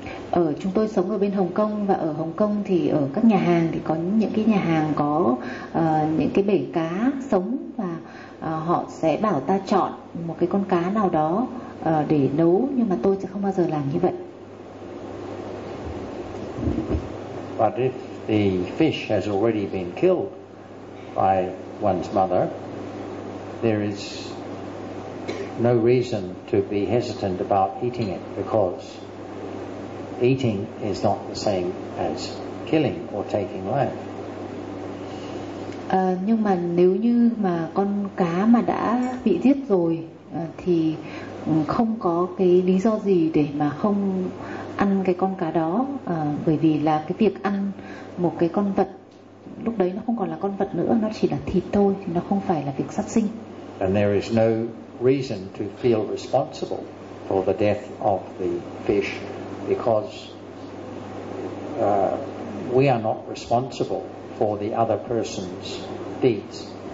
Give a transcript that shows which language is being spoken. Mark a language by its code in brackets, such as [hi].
[vi] Ở chúng tôi sống ở bên Hồng Kông, và ở Hồng Kông thì ở các nhà hàng thì có những cái nhà hàng có những cái bể cá sống, và họ sẽ bảo ta chọn một cái con cá nào đó để nấu, nhưng mà tôi sẽ không bao giờ làm như vậy. [en] But if the fish has already been killed by one's mother, there is no reason to be hesitant about eating it, because eating is not the same as killing or taking life. [vi] Nhưng mà nếu như mà con cá mà đã bị giết rồi thì không có cái lý do gì để mà không ăn cái con cá đó, bởi vì là cái việc ăn một cái con vật lúc đấy nó không còn là con vật nữa, nó chỉ là thịt thôi, nó không phải là việc sát sinh. [en] And there is no reason to feel responsible for the death of the fish, because we are not responsible for the other person's deeds.